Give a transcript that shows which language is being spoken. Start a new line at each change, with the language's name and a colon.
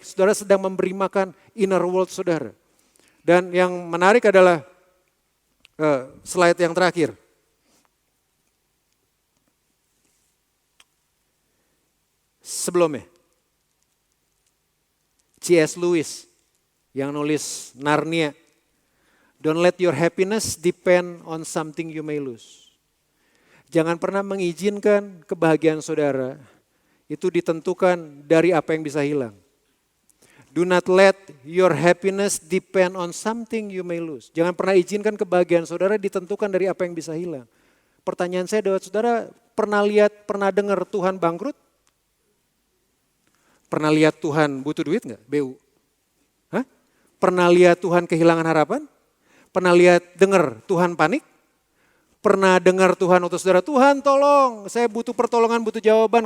Indonesian: Saudara sedang memberi makan
English: inner world
Indonesian: saudara. Dan yang menarik adalah slide yang terakhir. Sebelumnya, C.S. Lewis yang nulis Narnia.
English: Don't let your happiness depend on something you may lose.
Indonesian: Jangan pernah mengizinkan kebahagiaan saudara itu ditentukan dari apa yang bisa hilang.
English: Do not let your happiness depend on something you may lose.
Indonesian: Jangan pernah izinkan kebahagiaan saudara ditentukan dari apa yang bisa hilang. Pertanyaan saya adalah saudara pernah dengar Tuhan bangkrut? Pernah lihat Tuhan butuh duit nggak? BU? Hah? Pernah lihat Tuhan kehilangan harapan? Pernah dengar Tuhan panik? Pernah dengar Tuhan untuk saudara, Tuhan tolong, saya butuh pertolongan, butuh jawaban.